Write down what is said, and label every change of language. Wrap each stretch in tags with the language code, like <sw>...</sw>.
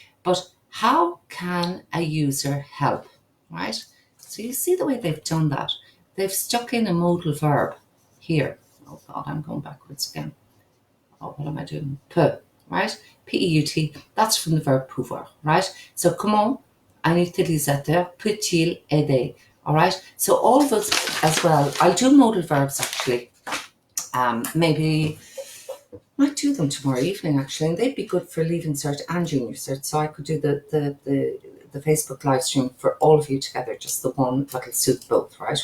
<en>But how can a user help, right? So you see the way they've done that. They've stuck in a modal verb here. Oh God, I'm going backwards again. Oh, what am I doing? Peut, right? P-E-U-T, that's from the verb pouvoir, right?</en> <fr>So comment un utilisateur peut-il aider?</fr> <en>All right, so all of us as well. I'll do modal verbs actually. Maybe might do them tomorrow evening actually, and they'd be good for Leaving Cert and Junior Cert. So I could do the Facebook live stream for all of you together, just the one that'll suit both, right?</en>